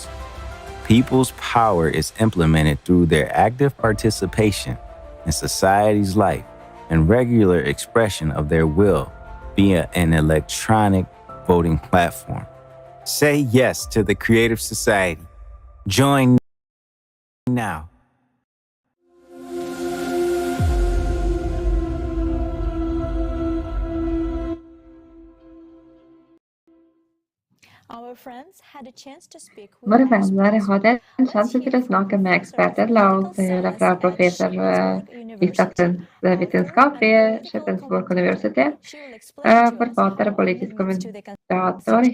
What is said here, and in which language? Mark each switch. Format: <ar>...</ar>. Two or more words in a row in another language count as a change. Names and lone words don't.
<en>People's power is implemented through their active participation in society's life and regular expression of their will via an electronic voting platform. Say yes to the Creative Society. Join now.</en> <no>Våre venner hadde en sjanse til å snakke med eksperter. La oss høre fra professor I statsvitenskap ved Schipensburg University, forfatter og politisk kommentator.</no>